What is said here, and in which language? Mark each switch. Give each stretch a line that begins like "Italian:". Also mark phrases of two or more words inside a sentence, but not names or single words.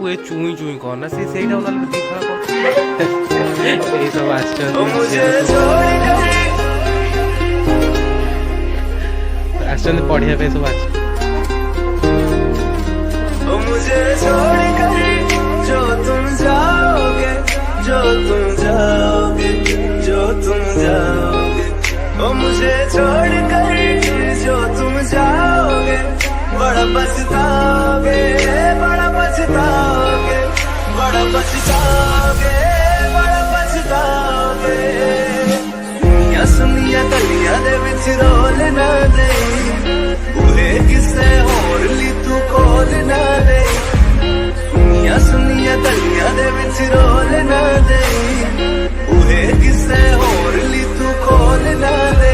Odia: ଚୁଇଁ ଚୁଇଁ କହ ନା ସେଇଟା ନହେଲେ ଦି ଫାଳ କହ। ଏଇ ସବୁ ଆସିଛନ୍ତି ପଢିବା ପାଇଁ ସବୁ ଆସିଛନ୍ତି।
Hindi: मुझे छोड़कर जो तुम जाओगे, जो तुम जाओगे, जो तुम जाओगे, ओ मुझे छोड़कर जो तुम जाओगे, बड़ा पछताओगे, बड़ा पछताओगे, बड़ा पछताओगे, बड़ा पछताओगे।
Punjabi: ਸੁਣਿਆ ਸੁਣਿਆ ਗਲੀਆਂ ਦੇ ਵਿਚ ਰੋਲ ਨਾ ਦੇ, ਉਹੇ ਕਿਸੇ ਹੋਰ ਲੀ ਤੂ ਕੋਲ ਨਾ ਦੇ। ਸੁਣਿਆ ਸੁਣਿਆ ਗਲੀਆਂ ਦੇ ਵਿਚ ਰੋਲ ਨਾ ਦੇ, ਉਹੇ ਕਿਸੇ ਹੋਰ ਲੀ ਤੂ ਕੋਲ ਨਾ ਦੇ।